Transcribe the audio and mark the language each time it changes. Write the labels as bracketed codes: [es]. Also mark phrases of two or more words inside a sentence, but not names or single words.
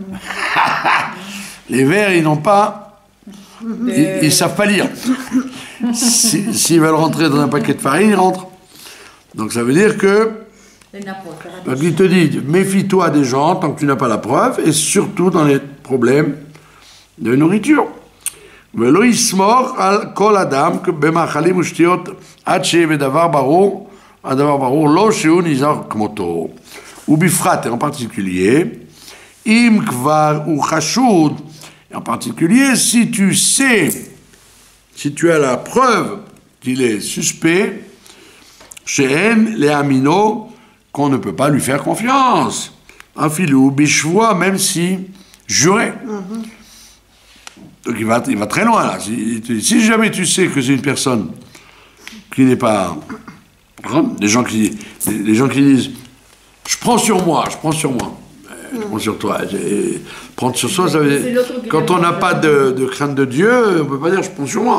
[fr] Les vers, ils n'ont pas... Ils ne savent pas lire. S'ils veulent rentrer dans un paquet de farine, ils rentrent. Donc ça veut dire que... Donc il te dit, méfie-toi des gens tant que tu n'as pas la preuve, et surtout dans les problèmes de nourriture. [he] ולא יסמוך על כל אדם במאכלים ושתיות עד שיהיה הדבר ברור לא שהוא נזהר כמותו. ובפרט, [fr] et en particulier, [he] אם כבר הוא חשוד, [fr] en particulier, si tu sais, si tu as la preuve qu'il est suspect, [he] שאין להאמינו, [fr] qu'on ne peut pas lui faire confiance. [he] אפילו בשבוע, [fr] même si juré. Donc il va très loin là. Si jamais tu sais que c'est une personne qui n'est pas... Les gens qui disent « Je prends sur moi. Je prends sur toi. » Prendre sur soi, ça veut dire... Quand on n'a pas de crainte de Dieu, on ne peut pas dire « Je prends sur moi.